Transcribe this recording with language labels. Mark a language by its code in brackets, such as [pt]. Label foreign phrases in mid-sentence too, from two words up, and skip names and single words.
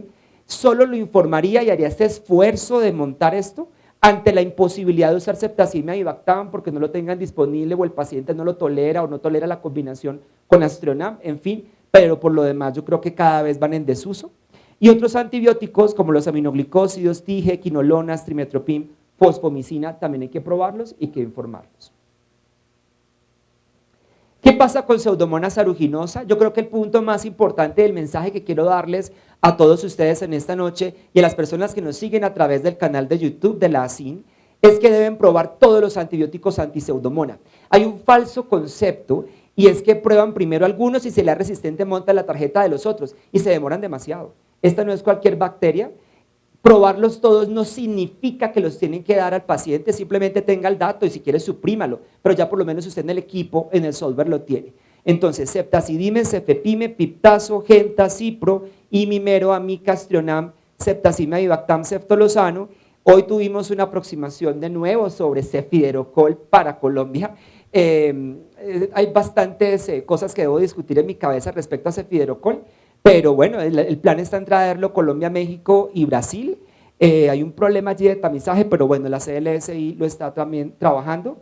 [es] Solo lo informaría y haría este esfuerzo de montar esto ante la imposibilidad de usar ceftazidime y Bactam porque no lo tengan disponible o el paciente no lo tolera o no tolera la combinación con Aztreonam, en fin, pero por lo demás yo creo que cada vez van en desuso. Y otros antibióticos como los aminoglicósidos, TIGE, quinolonas, trimetoprim, fosfomicina, también hay que probarlos y que informarlos. ¿Qué pasa con Pseudomonas aeruginosa? Yo creo que el punto más importante del mensaje que quiero darles a todos ustedes en esta noche y a las personas que nos siguen a través del canal de YouTube de la ASIN es que deben probar todos los antibióticos anti-Pseudomonas. Hay un falso concepto y es que prueban primero algunos y si le es resistente montan la tarjeta de los otros y se demoran demasiado. Esta no es cualquier bacteria. Probarlos todos no significa que los tienen que dar al paciente, simplemente tenga el dato y si quiere suprímalo, pero ya por lo menos usted en el equipo, en el software lo tiene. Entonces, ceftazidime, cefepime, piptazo, genta, cipro, imimero, amica, aztreonam, ceftazidime y Bactam, ceftolozano. Hoy tuvimos una aproximación de nuevo sobre cefiderocol para Colombia. Hay bastantes cosas que debo discutir en mi cabeza respecto a cefiderocol. Pero bueno, el plan está en traerlo Colombia, México y Brasil. Hay un problema allí de tamizaje, pero bueno, la CLSI lo está también trabajando.